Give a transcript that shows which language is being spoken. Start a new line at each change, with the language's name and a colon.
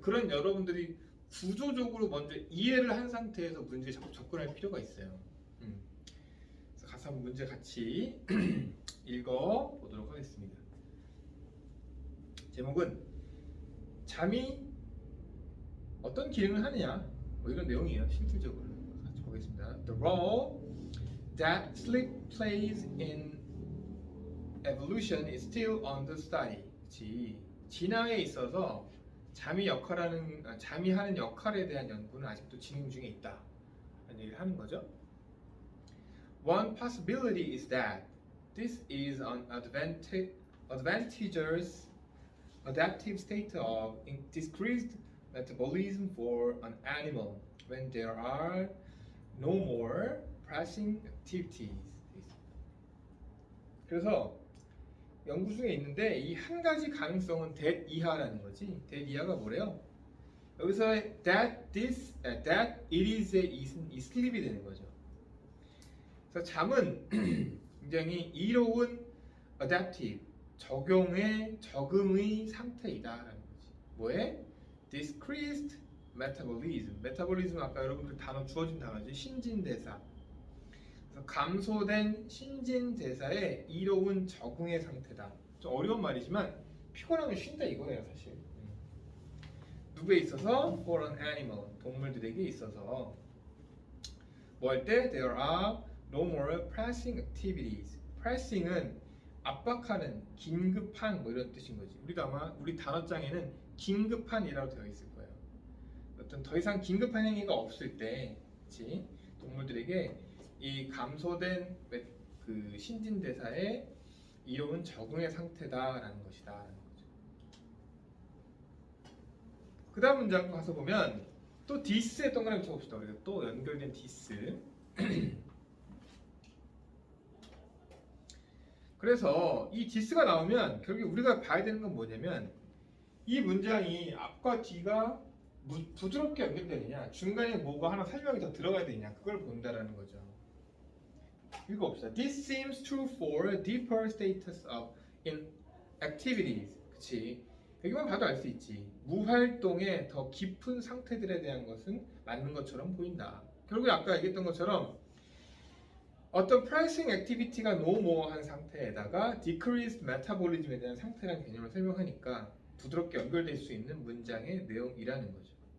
Korean: 그런 여러분들이 구조적으로 먼저 이해를 한 상태에서 문제에 접근할 필요가 있어요. 그래서 가서 한번 문제 같이 읽어보도록 하겠습니다. 제목은 잠이 어떤 기능을 하느냐 뭐 이런 내용이에요. 실질적으로 같이 보겠습니다.
English: The role that sleep plays in evolution is still under study.
Korean: 그치. 진화에 있어서 잠이 하는 역할에 대한 연구는 아직도 진행 중에 있다. 라는 얘기를 하는 거죠.
English: One possibility is that this is an advantageous adaptive state of decreased metabolism for an animal when there are no more pressing activities.
Korean: 그래서 연구 중에 있는데 이 한 가지 가능성은 that 이하라는 거지. that 이하가 뭐래요? 여기서 that it is 이 슬립이 되는 거죠. 그래서 잠은 굉장히 이로운 adaptive 적응의 상태이다라는 거지. 뭐에?
English: decreased metabolism.
Korean: metabolism 아까 여러분들 단어 주어진 단어지. 신진대사. 그래서 감소된 신진대사에 이로운 적응의 상태다. 좀 어려운 말이지만 피곤하면 쉰다 이거예요 사실. 누구에 있어서?
English: for an animal.
Korean: 동물들에게 있어서 뭐 할 때?
English: there are no more pressing activities.
Korean: pressing은 압박하는, 긴급한 뭐 이런 뜻인 거지. 우리도 아마 우리 단어장에는 긴급한이라고 되어 있을 거예요. 어떤 더 이상 긴급한 행위가 없을 때, 그치? 동물들에게 이 감소된 그 신진대사에 이로운 적응의 상태다라는 것이다라는 거죠. 그 다음 문장 가서 보면 또 this에 동그라미 쳐봅시다. 우리가 또 연결된 this. 그래서 이 this가 나오면 결국 우리가 봐야 되는 건 뭐냐면 이 문장이 앞과 뒤가 부드럽게 연결되느냐 중간에 뭐가 하나 설명이 더 들어가야 되느냐 그걸 본다라는 거죠. 읽어봅시다.
English: This seems true for a deeper status of inactivities.
Korean: 그치? 여기만 봐도 알 수 있지. 무활동의 더 깊은 상태들에 대한 것은 맞는 것처럼 보인다. 결국에 아까 얘기했던 것처럼 어떤 프라이싱 액티비티가 노모어한 상태에다가 decreased metabolism에 대한 상태라는 개념을 설명하니까 부드럽게 연결될 수 있는 문장의 내용이라는 거죠.